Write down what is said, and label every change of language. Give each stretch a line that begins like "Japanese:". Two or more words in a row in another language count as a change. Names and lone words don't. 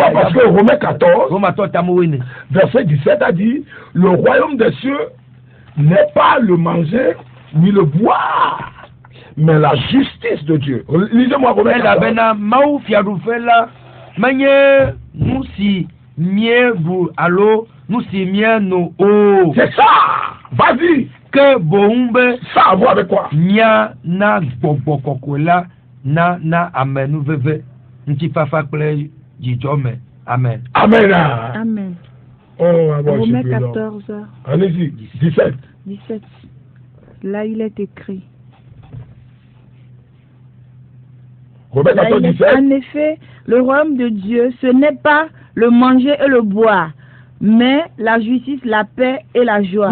French: Parce que Romains 14, verset 17 a dit, le royaume des cieux n'est pas le manger ni le boire, mais la justice de Dieu. Lisez-moi Romains 14. C'est ça. Vas-y. Que bombe. Ça a à voir avec quoi?
Ewe: Nya na bobokokola na amenuveve Amen.
French: Amen. Amen. Oh, Romains 14. Allez-y, 17. 17. Là, il est écrit. Romains 14, 17. En effet, le royaume de Dieu, ce n'est pas le manger et le boire, mais la justice, la paix et la joie.